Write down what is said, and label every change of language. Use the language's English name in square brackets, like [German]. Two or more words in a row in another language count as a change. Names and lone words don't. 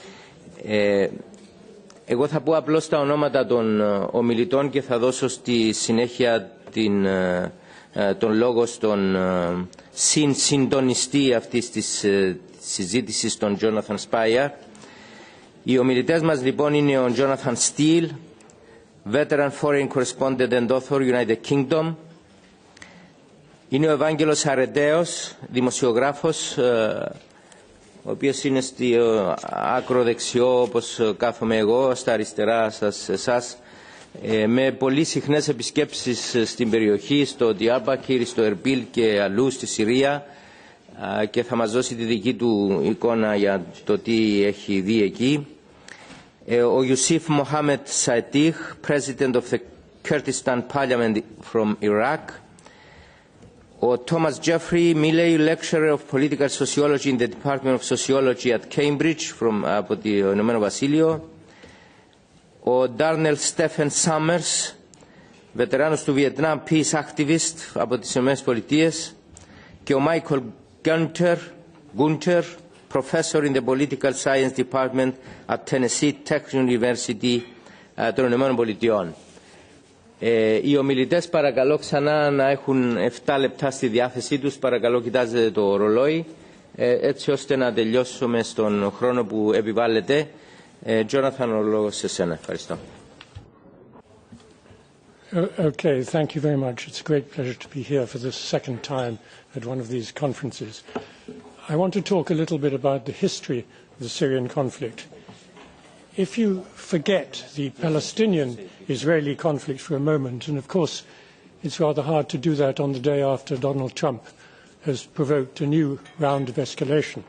[Greek] Εγώ θα πω απλώς τα ονόματα των ομιλητών και θα δώσω στη συνέχεια τον λόγο στον συντονιστή αυτής της συζήτησης, τον Jonatan Spire. Οι ομιλητές μας λοιπόν είναι ο [English] Jonatan Steele, veteran foreign correspondent and author, United Kingdom. [Greek] Είναι ο Evaggelos Aretaios, δημοσιογράφος, ο οποίος είναι στο άκρο δεξιό όπως κάθομαι εγώ, στα αριστερά σας εσάς, με πολύ συχνές επισκέψεις στην περιοχή, στο Διάρμπακυρ, στο Ερμπίλ και αλλού στη Συρία και θα μας δώσει τη δική του εικόνα για το τι έχει δει εκεί. [English] Ο Yousif Mohammad Sadiq, President of the Kurdistan Parliament from Iraq. Ο Thomas Jeffrey Miley, Lecturer of Political Sociology in the Department of Sociology at Cambridge [Greek] από το Ηνωμένο Βασίλειο. Ο Darnell Stephen Summers, βετεράνος του [English] Vietnam Peace Activist [Greek] από τις Ηνωμένες Πολιτείες. Και ο [English] Michael Gunter, Professor in the Political Science Department at Tennessee Tech University [Greek] των Ηνωμένων Πολιτειών. Οι ομιλητές παρακαλώ ξανά να έχουν 7 λεπτά στη διάθεσή τους. Παρακαλώ κοιτάζετε το ρολόι έτσι ώστε να τελειώσουμε στον χρόνο που επιβάλλεται. Jonatan, ο λόγος σε σένα. Ευχαριστώ. [English] Okay, thank you very much. It's a great pleasure to be here for the second time at one of these conferences. I want to talk a little bit about the history of the Syrian conflict. If you forget the Palestinian-Israeli conflict for a moment, and of course it's rather hard to do that on the day after Donald Trump has provoked a new round of escalation.